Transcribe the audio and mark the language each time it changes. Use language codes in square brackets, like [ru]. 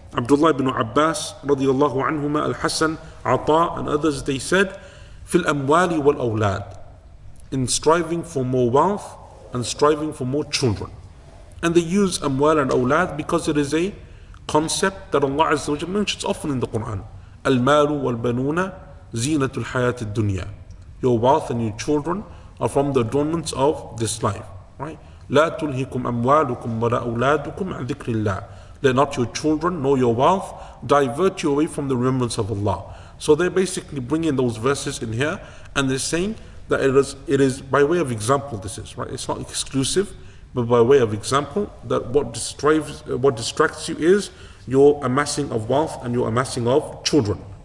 [en] Abdullah ibn Abbas radiyallahu anhuma, Al-Hasan, Ata and others, they said, [ar] fil amwali wal awlad, [en] in striving for more wealth and striving for more children. And they use amwal and awlad because it is a concept that Allah Azza wa Jalla mentions often in the Quran. [ar] Al-malu wal-banuna zinatul hayat ad-dunya. [en] Your wealth and your children are from the adornments of this life. Right? [ar] لا تلهكم أموالكم ولا أولادكم عن ذكر الله. [en] Let not your children nor your wealth divert you away from the remembrance of Allah. So they're basically bringing those verses in here, and they're saying that it is by way of example. This is right. It's not exclusive, but by way of example, that what distracts you is your amassing of wealth and your amassing of children.